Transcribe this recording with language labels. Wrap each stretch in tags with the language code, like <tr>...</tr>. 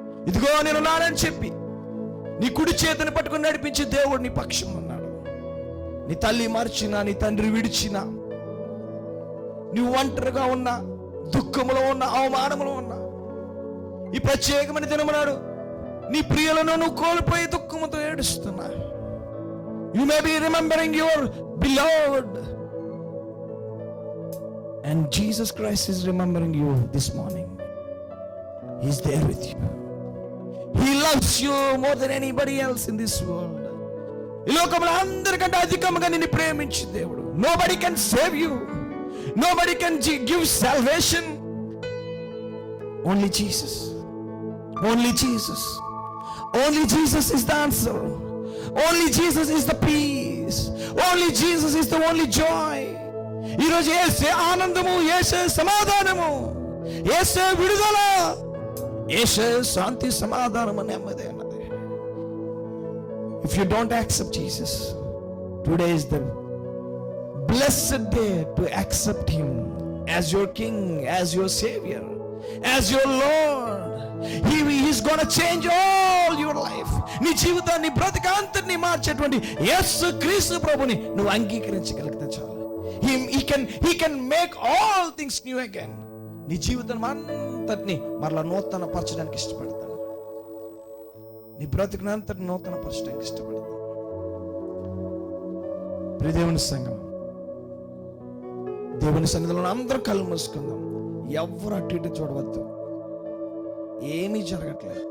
<te>ఇదిగో నేను ఉన్నానని చెప్పి నీ కుడి చేతిని పట్టుకుని నడిపించి దేవుడు నీ పక్షం ఉన్నాడు. నీ తల్లి మర్చినా, నీ తండ్రి విడిచినా, నువ్వు ఒంటరిగా ఉన్నా, దుఃఖములో ఉన్నా, అవమానములో ఉన్నా, ఈ ప్రత్యేకమైన దినమునాడు నీ ప్రియులను నువ్వు కోల్పోయి దుఃఖముతో ఏడుస్తున్నా.</te> <en>You may be remembering your beloved, and Jesus Christ is remembering you this morning. He is there with you. He loves you more than anybody else in this world.</en> <te>ఈ లోకంలో అందరికంటే అధికంగా నిన్ను ప్రేమించే దేవుడు.</te> <en>Nobody can save you. Nobody can give salvation. Only Jesus. Only Jesus. Only Jesus is the answer. Only Jesus is the peace. Only Jesus is the only joy.</en> <te>ఈరోజు యేసే ఆనందము, యేసే సమాధానము, యేసే విడుదల, యేసే శాంతి, సమాధానము, నెమ్మది అన్నది.</te> <en>If you don't accept Jesus, today is the blessed day to accept him as your king, as your savior, as your Lord. He is going to change all your life.</en> <te>నీ జీవితాన్ని, బ్రతికాంతని మార్చేటువంటి యేసు క్రీస్తు ప్రభుని నువ్వు అంగీకరించగలిగితే చాలు.</te> <en>He can make all things new again.</en> <te>నీ జీవితం అంతటిని మరలా నూతన పరచడానికి ఇష్టపడతాడు. నీ బ్రతుకునంతటిని నూతన పరచడానికి ఇష్టపడతాడు. ప్రియ దేవుని సంఘం, దేవుని సన్నిధిలో అందరూ కళ్ళు మూసుకుందాం. ఎవరు అటు ఇటు చూడవద్దు. ఏమీ జరగట్లేదు.</te>